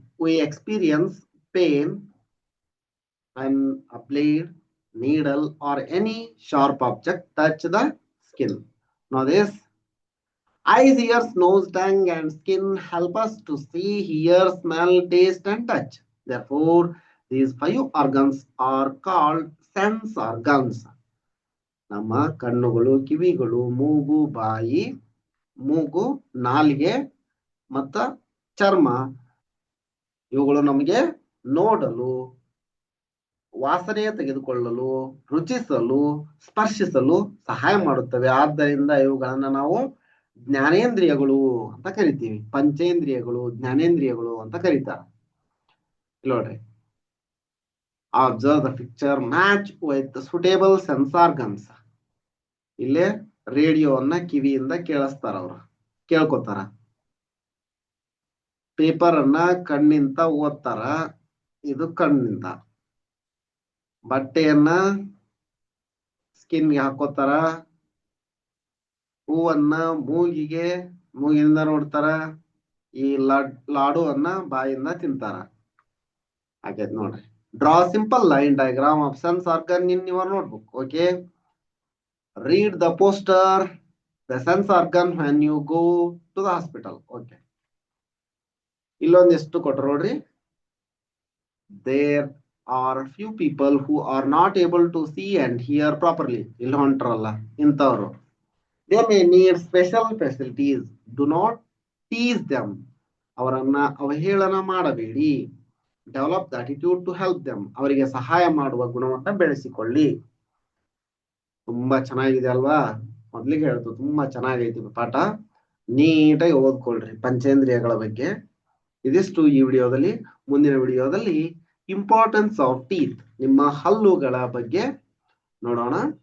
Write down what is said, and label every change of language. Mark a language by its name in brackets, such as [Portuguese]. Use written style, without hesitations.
[English] We experience pain when a blade, needle, or any sharp object touch the skin. Now this eyes, ears, nose, tongue, and skin help us to see, hear, smell, taste, and touch. Therefore, these 5 organs are called sense organs. [Kannada] ನಮ್ಮ ಕಣ್ಣುಗಳು, ಕಿವಿಗಳು, ಮೂಗು, ಬಾಯಿ, ಮೂಗು, ನಾಲಿಗೆ ಮತ್ತ ಚರ್ಮ ಇವುಗಳು ನಮಗೆ ನೋಡಲು, ವಾಸನೆ ತೆಗೆದುಕೊಳ್ಳಲು, ರುಚಿಸಲು, ಸ್ಪರ್ಶಿಸಲು ಸಹಾಯ ಮಾಡುತ್ತವೆ. ಆದ್ದರಿಂದ ಇವುಗಳನ್ನ ನಾವು ಜ್ಞಾನೇಂದ್ರಿಯಗಳು ಅಂತ ಕರಿತೀವಿ. ಪಂಚೇಂದ್ರಿಯಗಳು, ಜ್ಞಾನೇಂದ್ರಿಯಗಳು ಅಂತ ಕರೀತಾರೆ. ಇಲ್ಲಿ ನೋಡ್ರಿ, [English] Observe the picture, match with suitable sense organs. [Kannada] ಇಲ್ಲೇ ರೇಡಿಯೋವನ್ನ ಕಿವಿಯಿಂದ ಕೇಳಿಸ್ತಾರ, ಅವ್ರು ಕೇಳ್ಕೊತಾರ. ಪೇಪರ್ ಅನ್ನ ಕಣ್ಣಿಂದ ಓದ್ತಾರ, ಇದು ಕಣ್ಣಿಂದ. ಬಟ್ಟೆಯನ್ನ ಸ್ಕಿನ್ಗೆ ಹಾಕೋತಾರ, ಹೂವನ್ನ ಮೂಗಿನಿಂದ ನೋಡ್ತಾರ, ಈ ಲಾಡುವನ್ನ ಬಾಯಿಂದ ತಿಂತಾರ. ಹಾಗೈತ್ ನೋಡ್ರಿ. [English] Draw simple line diagram of sense organ in your notebook. Okay, read the poster, the sense organ when you go to the hospital. [Kannada] Okay, ಇಲ್ಲೊಂದಿಷ್ಟು ಕೊಟ್ಟರು ನೋಡ್ರಿ. [English] There are few people who are not able to see and hear properly. [Kannada] ಇಲ್ಲಿ ಹೊಂಟ್ರಲ್ಲ ಇಂಥವ್ರು. [English] They may need special facilities. Do not tease them. [Kannada] ಅವರನ್ನ ಅವಹೇಳನ ಮಾಡಬೇಡಿ. [English] Develop the attitude to help them. [Kannada] ಅವರಿಗೆ ಸಹಾಯ ಮಾಡುವ ಗುಣವನ್ನ ಬೆಳೆಸಿಕೊಳ್ಳಿ. ತುಂಬಾ ಚೆನ್ನಾಗಿದೆ ಅಲ್ವಾ? ಮೊದ್ಲಿಗೆ ಹೇಳ್ತು ತುಂಬಾ ಚೆನ್ನಾಗೈತಿ ಪಾಠ. ನೀಟಾಗಿ ಓದ್ಕೊಳ್ರಿ ಪಂಚೇಂದ್ರಿಯಗಳ ಬಗ್ಗೆ. ಇದಿಷ್ಟು ಈ ವಿಡಿಯೋದಲ್ಲಿ. ಮುಂದಿನ ವಿಡಿಯೋದಲ್ಲಿ [English] importance of teeth, [Kannada] ನಿಮ್ಮ ಹಲ್ಲುಗಳ ಬಗ್ಗೆ ನೋಡೋಣ.